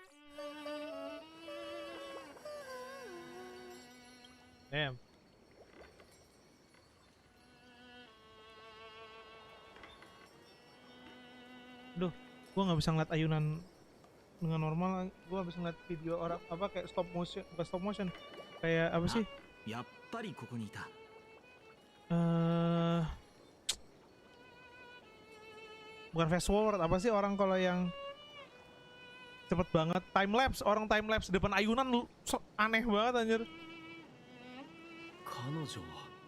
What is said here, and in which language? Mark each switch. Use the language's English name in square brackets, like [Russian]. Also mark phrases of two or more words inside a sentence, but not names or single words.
[English] Damn. [Indonesian] Duh, gua nggak bisa ngeliat ayunan dengan normal. Gua bisa ngeliat video orang apa kayak [English] stop motion, [Indonesian] bukan [English] stop motion, [Indonesian] kayak apa sih? [Japanese] やっぱりここにいた。 [Indonesian] Bukan [English] fast forward, [Indonesian] apa sih orang kalau yang cepet banget [English] time lapse, [Indonesian] orang [English] time lapse [Indonesian] depan ayunan lu aneh banget anjir. [Japanese] 彼女は